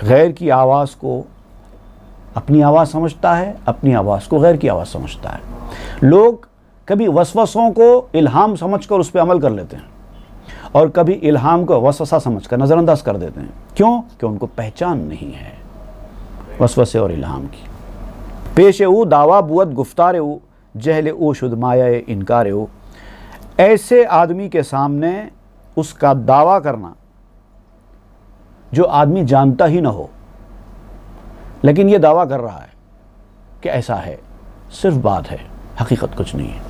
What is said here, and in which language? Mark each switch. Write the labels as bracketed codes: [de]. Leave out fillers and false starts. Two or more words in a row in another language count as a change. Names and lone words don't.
[ur] غیر کی آواز کو اپنی آواز سمجھتا ہے, اپنی آواز کو غیر کی آواز سمجھتا ہے. لوگ کبھی وسوسوں کو الہام سمجھ کر اس پہ عمل کر لیتے ہیں اور کبھی الہام کو وسوسہ سمجھ کر نظر انداز کر دیتے ہیں. کیوں؟ کہ ان کو پہچان نہیں ہے وسوسے اور الہام کی. [fa] پیش او دعویٰ بود گفتار او جہل او شد مایہ انکار او. [ur] ایسے آدمی کے سامنے اس کا دعویٰ کرنا جو آدمی جانتا ہی نہ ہو لیکن یہ دعویٰ کر رہا ہے کہ ایسا ہے, صرف بات ہے, حقیقت کچھ نہیں ہے.